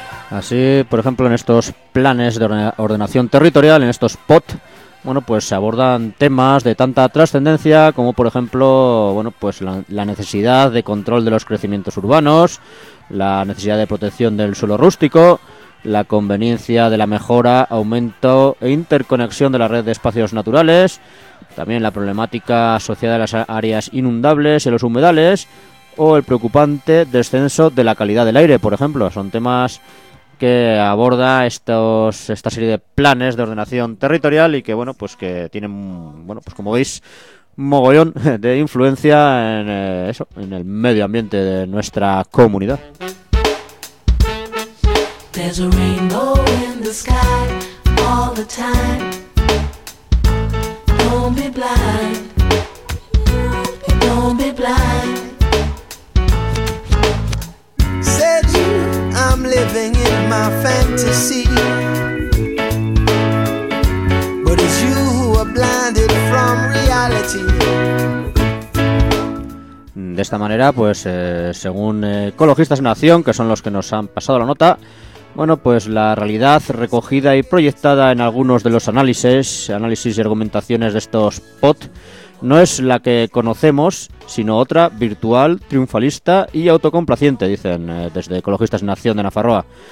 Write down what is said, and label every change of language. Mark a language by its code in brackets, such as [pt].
[es] Así, por ejemplo, en estos planes de ordenación territorial, en estos POT, bueno, pues se abordan temas de tanta trascendencia como, por ejemplo, bueno, pues la necesidad de control de los crecimientos urbanos, la necesidad de protección del suelo rústico, la conveniencia de la mejora, aumento e interconexión de la red de espacios naturales, también la problemática asociada a las áreas inundables y a los humedales, o el preocupante descenso de la calidad del aire, por ejemplo. Son temas que aborda esta serie de planes de ordenación territorial y que, bueno, pues que tienen, bueno, pues como veis, mogollón de influencia en eso, en el medio ambiente de nuestra comunidad. [en] There's a rainbow in the sky all the time. Don't be blind. Don't be blind. Said you, I'm living in my fantasy. But it's you who are blinded from reality. [es] De esta manera, pues según Ecologistas en Acción, que son los que nos han pasado la nota, bueno, pues la realidad recogida y proyectada en algunos de los análisis y argumentaciones de estos POT no es la que conocemos, sino otra virtual, triunfalista y autocomplaciente, dicen desde Ecologistas en Acción de Nafarroa.